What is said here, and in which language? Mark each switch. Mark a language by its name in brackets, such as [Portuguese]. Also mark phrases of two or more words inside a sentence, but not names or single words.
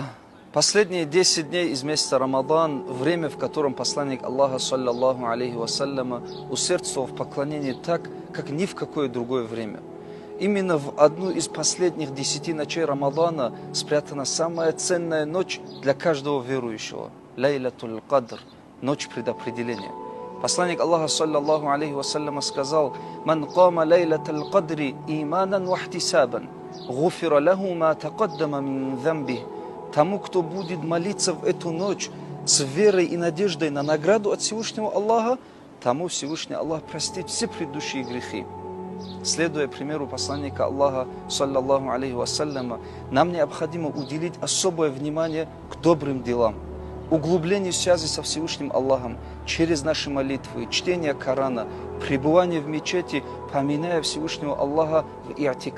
[Russian] Последние 10 дней из месяца Рамадан, время, в котором посланник Аллаха, [Arabic] صلى الله عليه وسلم, [Russian] усердствовал в поклонении так, как ни в какое другое время. Именно в одну из последних 10 ночей Рамадана спрятана самая ценная ночь для каждого верующего. Лайлятуль Кадр, ночь предопределения. Посланник Аллаха, [Arabic] صلى الله عليه وسلم, [Russian] сказал: [Arabic] «من قام ليلة القدر إيمانا واحتسابا، غفر له ما تقدم من ذنبه». [Russian] Тому, кто будет молиться в эту ночь с верой и надеждой на награду от Всевышнего Аллаха, тому Всевышний Аллах простит все предыдущие грехи. Следуя примеру посланника Аллаха, [Arabic] صلى الله عليه وسلم, [Russian] нам необходимо уделить особое внимание к добрым делам, углублению связи со Всевышним Аллахом через наши молитвы, чтение Корана, пребывание в мечети, поминая Всевышнего Аллаха в иатикафе.